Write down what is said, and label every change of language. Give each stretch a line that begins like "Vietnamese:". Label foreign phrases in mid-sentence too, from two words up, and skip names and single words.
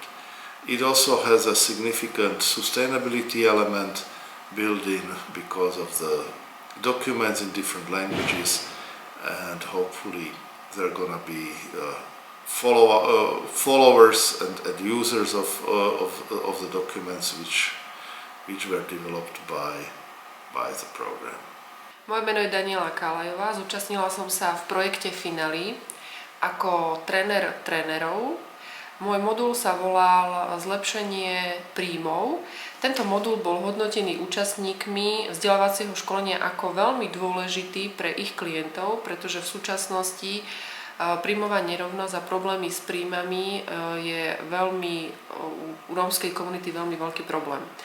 English: It also has a significant sustainability element built in because of the documents in different languages, and hopefully there are going to be followers and users of the documents which were developed by the program.
Slovak: Moje meno je Daniela Kalajová, zúčastnila som sa v projekte Finally ako tréner trénerov. Môj modul sa volal Zlepšenie príjmov. Tento modul bol hodnotený účastníkmi vzdelávacieho školenia ako veľmi dôležitý pre ich klientov, pretože v súčasnosti príjmová nerovnosť a problémy s príjmami je u rómskej komunity veľmi veľký problém.